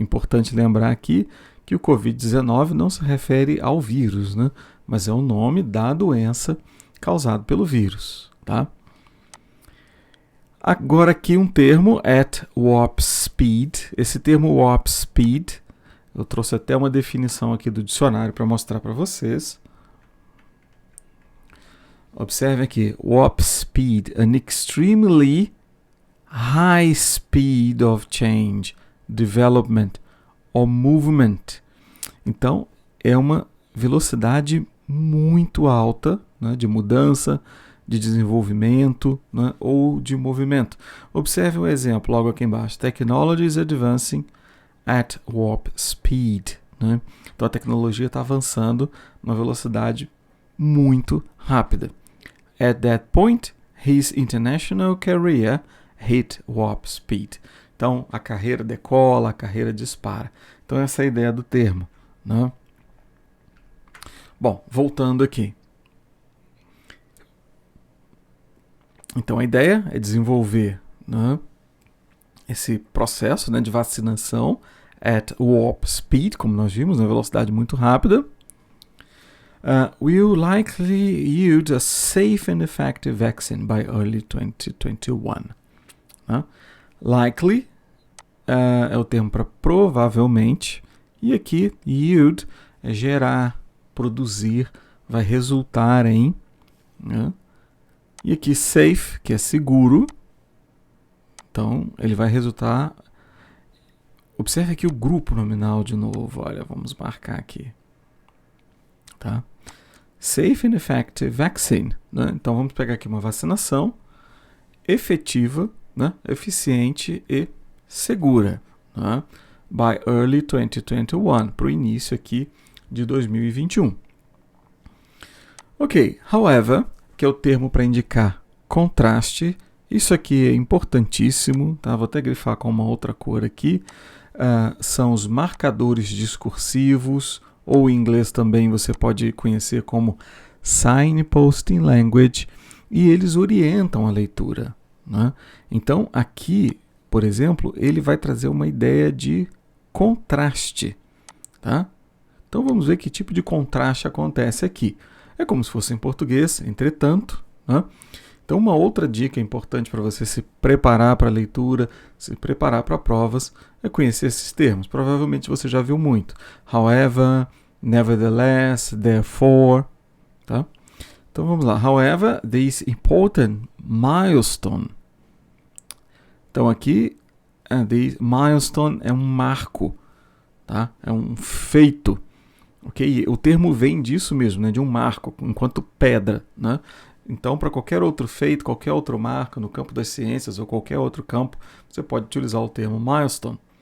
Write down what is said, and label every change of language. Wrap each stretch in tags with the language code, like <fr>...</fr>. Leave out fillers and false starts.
<pt>Importante lembrar aqui que o Covid-19 não se refere ao vírus, né? Mas é o nome da doença causada pelo vírus, tá? Agora aqui um termo,</pt> <en>at warp speed.</en> <pt>Esse termo warp speed, eu trouxe até uma definição aqui do dicionário para mostrar para vocês. Observe aqui,</pt> <en>warp speed, an extremely high speed of change, development or movement.</en> <pt>Então, é uma velocidade muito alta, né, de mudança, de desenvolvimento, né, ou de movimento. Observe o exemplo logo aqui embaixo.</pt> <en>Technology is advancing at warp speed.</en> <pt>Né? Então a tecnologia está avançando numa velocidade muito rápida.</pt> <en>At that point, his international career hit warp speed.</en> <pt>Então a carreira decola, a carreira dispara. Então essa é a ideia do termo. Né? Bom, voltando aqui. Então a ideia é desenvolver, né, esse processo, né, de vacinação</pt> <en>at warp speed,</en> <pt>como nós vimos, na velocidade muito rápida.</pt> <en>Will likely yield a safe and effective vaccine by early 2021.</en> <pt>Likely é o termo para provavelmente, e aqui yield é gerar, produzir, vai resultar em, né? E aqui safe, que é seguro. Então, ele vai resultar... Observe aqui o grupo nominal de novo. Olha, vamos marcar aqui. Tá?</pt> <en>Safe and effective vaccine.</en> <pt>Né? Então, vamos pegar aqui uma vacinação efetiva, né? Eficiente e segura. Né?</pt> <en>By early 2021.</en> <pt>Para o início aqui de 2021. Ok, however... que é o termo para indicar contraste. Isso aqui é importantíssimo, tá? Vou até grifar com uma outra cor aqui. São os marcadores discursivos, ou em inglês também você pode conhecer como signposting language, e eles orientam a leitura. Né? Então, aqui, por exemplo, ele vai trazer uma ideia de contraste. Tá? Então, vamos ver que tipo de contraste acontece aqui. É como se fosse em português, entretanto. Né? Então, uma outra dica importante para você se preparar para a leitura, se preparar para provas, é conhecer esses termos. Provavelmente você já viu muito.</pt> <en>However, nevertheless, therefore.</en> <pt>Tá? Então, vamos lá.</pt> <en>However, this important milestone.</en> <pt>Então, aqui, this milestone é um marco. Tá? É um feito. Okay? O termo vem disso mesmo, né? De um marco, enquanto pedra. Né? Então, para qualquer outro feito, qualquer outro marco no campo das ciências ou qualquer outro campo, você pode utilizar o termo milestone.</pt>